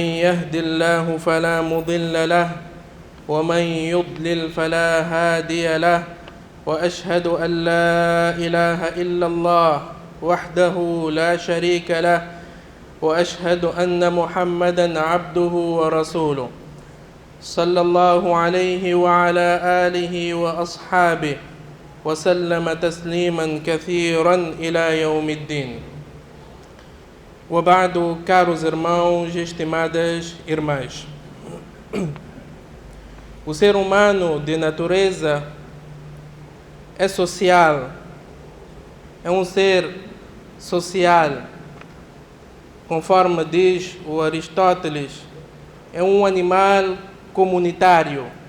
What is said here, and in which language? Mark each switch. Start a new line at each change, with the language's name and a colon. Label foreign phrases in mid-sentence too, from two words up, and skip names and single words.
Arabic: يهد الله فلا مضل له ومن يضلل فلا هادي له وأشهد أن لا إله إلا الله وحده لا شريك له وأشهد أن محمدًا عبده ورسوله صلى الله عليه وعلى آله وأصحابه وسلم تسليما كثيرا إلى يوم الدين. وبعد,
Portuguese: caros irmãos e estimadas irmãs, o ser humano de natureza é social, é um ser social, conforme diz o Aristóteles, é um animal comunitário.